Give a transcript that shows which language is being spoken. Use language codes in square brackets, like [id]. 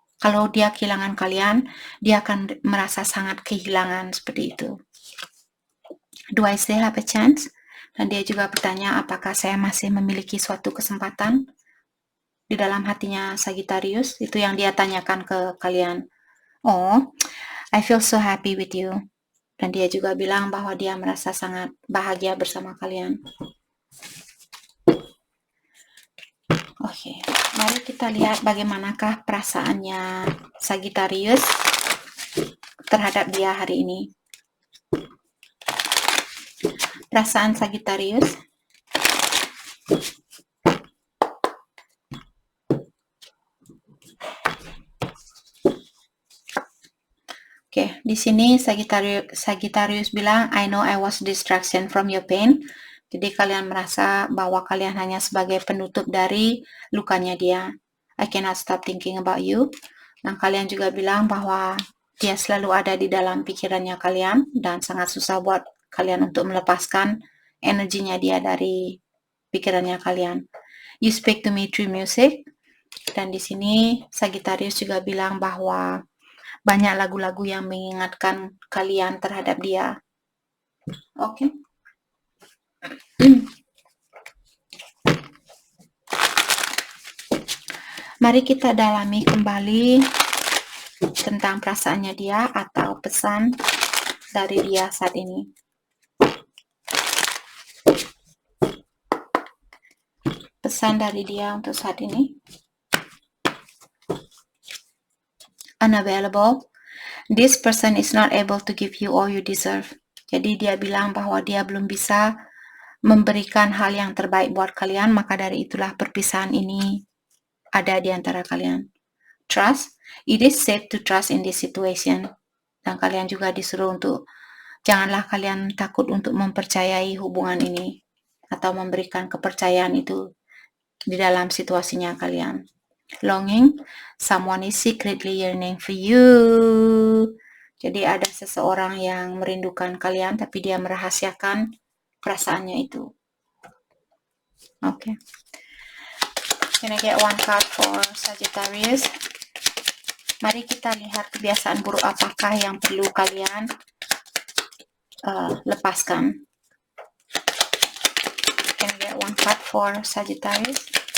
[id] Kalau dia kehilangan kalian, dia akan merasa sangat kehilangan seperti itu. [en] Do I still have a chance? [id] Dan dia juga bertanya, apakah saya masih memiliki suatu kesempatan di dalam hatinya Sagittarius? Itu yang dia tanyakan ke kalian. [en] Oh, I feel so happy with you. [id] Dan dia juga bilang bahwa dia merasa sangat bahagia bersama kalian. Oke, mari kita lihat bagaimanakah perasaannya Sagittarius terhadap dia hari ini. Perasaan Sagittarius. Oke, di sini Sagittarius bilang, [en] I know I was distraction from your pain. [id] Jadi kalian merasa bahwa kalian hanya sebagai penutup dari lukanya dia. [en] I cannot stop thinking about you. [id] Dan kalian juga bilang bahwa dia selalu ada di dalam pikirannya kalian dan sangat susah buat kalian untuk melepaskan energinya dia dari pikirannya kalian. [en] You speak to me through music. [id] Dan di sini Sagittarius juga bilang bahwa banyak lagu-lagu yang mengingatkan kalian terhadap dia. Oke. Mari kita dalami kembali tentang perasaannya dia atau pesan dari dia saat ini. Pesan dari dia untuk saat ini. [en] Unavailable. This person is not able to give you all you deserve. [id] Jadi dia bilang bahwa dia belum bisa memberikan hal yang terbaik buat kalian, maka dari itulah perpisahan ini ada di antara kalian. [en] Trust. It is safe to trust in this situation. [id] Dan kalian juga disuruh untuk janganlah kalian takut untuk mempercayai hubungan ini atau memberikan kepercayaan itu di dalam situasinya kalian. [en] Longing, someone is secretly yearning for you. [id] Jadi ada seseorang yang merindukan kalian tapi dia merahasiakan perasaannya itu. Oke. [en] Can I get one card for Sagittarius? [id] Mari kita lihat kebiasaan buruk apakah yang perlu kalian lepaskan. [en] Can I get one card for Sagittarius?